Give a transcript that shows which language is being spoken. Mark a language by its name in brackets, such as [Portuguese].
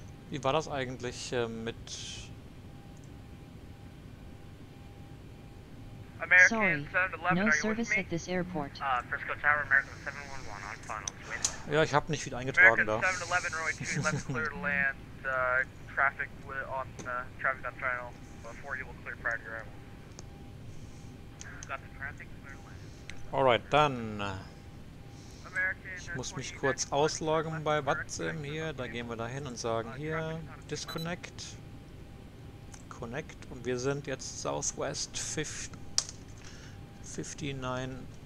[German] Wie war das eigentlich mit... [English] Sorry, no service at this airport. Frisco Tower, American 711 on finals. [German] Ja, ich habe nicht viel eingetragen da. [English] American 711, runway 2 left clear to land. Traffic on final. 4 you will clear prior to your arrival. Got the traffic clear to land. [German] Alright, dann... Ich muss mich kurz ausloggen bei VATSIM hier. Da gehen wir da hin und sagen hier Disconnect. Connect. Und wir sind jetzt Southwest 5900.